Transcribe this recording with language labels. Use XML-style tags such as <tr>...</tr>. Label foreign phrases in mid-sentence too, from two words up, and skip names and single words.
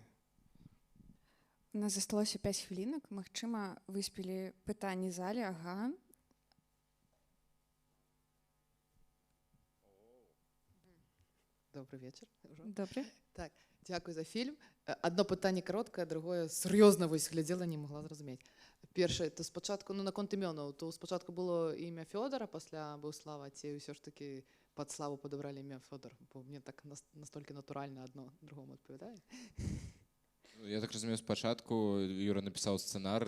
<be>У нас засталося 5 хвілінак. Магчыма, выспелі пытанні залі, ага.</be> <ru>Добрый вечер.</ru> <uk>Добре. Так, дякую за фільм.</uk> <be>Одно пытанне кароткае, другое сур'ёзна вось глядзела, не могла зразумець. Першае, то спачатку, ну наконт імёнаў, то спачатку было імя Фёдора, пасля быў Слава, ці ўсё ж таки пад Славу падабралі імя Фёдор, бо мне так настолькі натуральна адно другому адпавядае. Я так разумею, спачатку Юра напісаў сцэнар,</be>